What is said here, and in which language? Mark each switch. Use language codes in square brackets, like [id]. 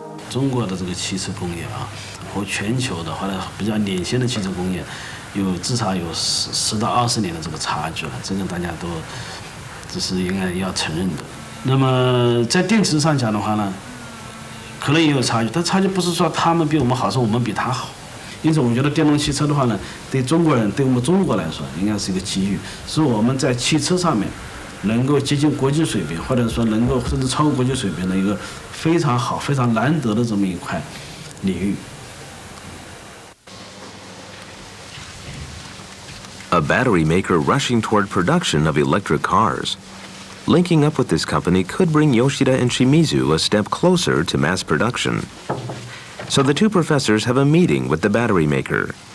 [zh] China's 这个汽车工业啊，和全球的或者比较领先的汽车工业，至少有10到20年的这个差距了，这个大家都这是应该要承认的。那么在电池上讲的话呢，可能也有差距，但差距不是说他们比我们好，是我们比他好。因此，我觉得电动汽车的话呢，对中国人，对我们中国来说，应该是一个机遇，是我们在汽车上面能够接近国际水平，或者说能够甚至超过国际水平的一个非常好、非常难得的这么一块领域。 [en] A battery maker rushing toward production of electric cars. Linking up with this company could bring Yoshida and Shimizu a step closer to mass production. So the two professors have a meeting with the battery maker.